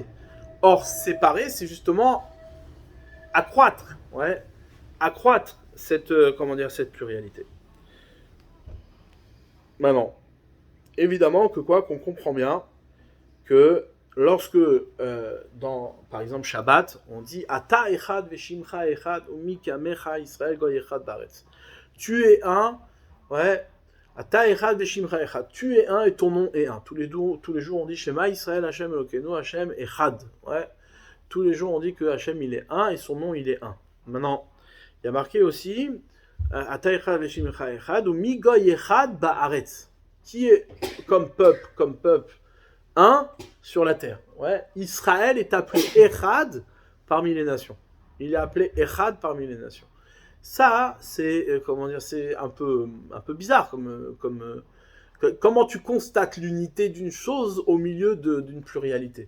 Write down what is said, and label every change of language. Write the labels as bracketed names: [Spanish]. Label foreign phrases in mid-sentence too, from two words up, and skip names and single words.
[French] Or, séparer, c'est justement accroître cette pluralité. Maintenant, évidemment qu'on comprend bien que lorsque, par exemple, Shabbat, on dit [Hebrew] אתה אחד ושמך אחד ומי כעמך ישראל גוי אחד בארץ. [French] Tu es un, ouais. [Hebrew] אתה אחד ושמך אחד. [French] Tu es un et ton nom est un. Tous les jours, on dit [Hebrew] שמע ישראל השם אלוקינו השם אחד. [French] Ouais. Tous les jours, on dit que Hashem il est un et son nom il est un. Maintenant, il y a marqué aussi [Hebrew] אתה אחד ושמך אחד ומי גוי אחד בארץ. [French] Qui est comme peuple, un sur la terre. Ouais. Israël est appelé Echad parmi les nations. Il est appelé Echad parmi les nations. Ça, c'est c'est un peu bizarre comment tu constates l'unité d'une chose au milieu d'une pluralité.